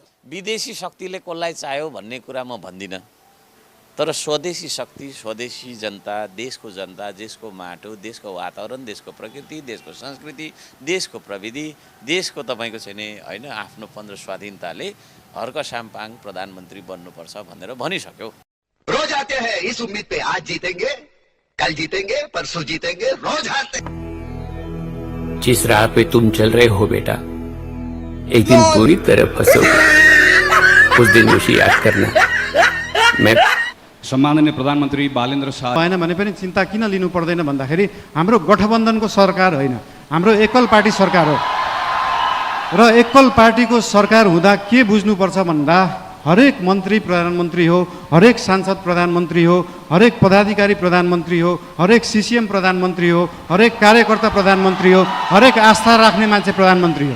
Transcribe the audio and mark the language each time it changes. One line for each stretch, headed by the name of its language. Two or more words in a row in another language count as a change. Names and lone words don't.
Nepali: विदेशी शक्तिले कसलाई चाह्यो भन्ने कुरा म भन्दिनँ, तर स्वदेशी शक्ति, स्वदेशी जनता, देशको जनता, देशको माटो, देशको वातावरण, देशको प्रकृति, देशको संस्कृति, देशको प्रविधि, देशको तपाईँको छैन होइन आफ्नो पन्ध्र स्वाधीनताले हर्क साम्पाङ प्रधानमन्त्री बन्नुपर्छ भनेर भनिसक्यो।
Hindi: रोज आते हैं इस उम्मीद पे, आज जीतेंगे, कल जीतेंगे, परसों जीतेंगे, रोज हारते। जिस राह पे तुम चल रहे हो बेटा, एक दिन पूरी तरह फंसोगे। उस दिन मुझे याद करना। मैं
Nepali: सम्माननीय प्रधानमन्त्री बालेन्द्र शाह भएन भने पनि चिन्ता किन लिनु पर्दैन भन्दाखेरि हाम्रो गठबन्धनको सरकार होइन, हाम्रो एकल पार्टी सरकार हो। र एकल पार्टीको सरकार हुँदा के बुझ्नुपर्छ भन्दा हरेक मन्त्री प्रधानमन्त्री हो, हरेक सांसद प्रधानमन्त्री हो, हरेक पदाधिकारी प्रधानमन्त्री हो, हरेक सिसिएम प्रधानमन्त्री हो, हरेक कार्यकर्ता प्रधानमन्त्री हो, हरेक आस्था राख्ने मान्छे प्रधानमन्त्री हो।